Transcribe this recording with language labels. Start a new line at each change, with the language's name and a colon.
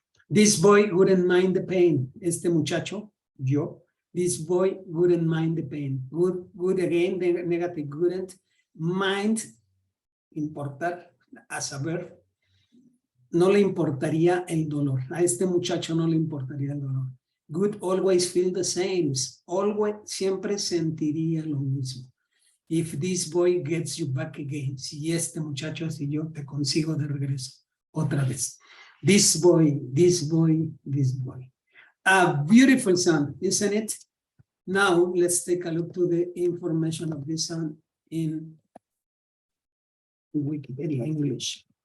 English: This boy wouldn't mind the pain.
Spanish: Este muchacho, yo,
English: this boy wouldn't mind the pain. Would again, the negative, wouldn't mind, importar, as a verb,
Spanish: no le importaría el dolor. A este muchacho no le importaría el dolor.
English: Would always feel the same. Always,
Spanish: siempre sentiría lo mismo.
English: If this boy gets you back again.
Spanish: Si este muchacho, si yo te consigo de regreso otra vez.
English: This boy, this boy, this boy. A beautiful song, isn't it? Now, let's take a look to the information of this song in Wikipedia English.